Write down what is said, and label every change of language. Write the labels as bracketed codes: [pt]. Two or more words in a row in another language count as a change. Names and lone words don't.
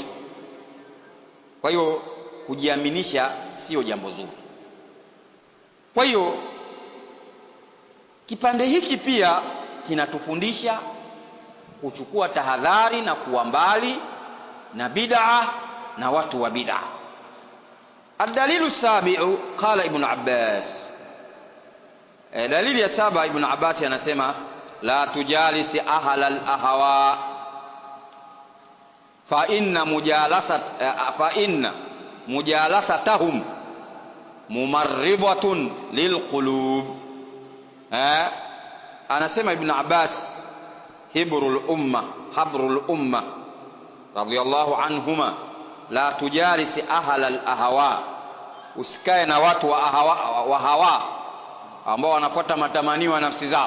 [sw] Kwa hiyo kujiaminisha sio jambo zuri. Kwa hiyo kipande hiki pia kinatufundisha kuchukua tahadhari na kuwa mbali na bid'a na watu wa bid'a. [ar] الدليل السابع قال ابن عباس, [sw] dalili ya 7, Ibn Abbas anasema [ar] لا تجالس أهل الأهواء فإن مجالستهم ممرضة للقلوب. [sw] Anasema Ibn Abbas, [ar] حبر الأمة رضي الله عنهما, لا تجالس أهل الأهواء, [sw] usikae na watu wa hawa ambao wanafuata matamanio ya nafsi zao.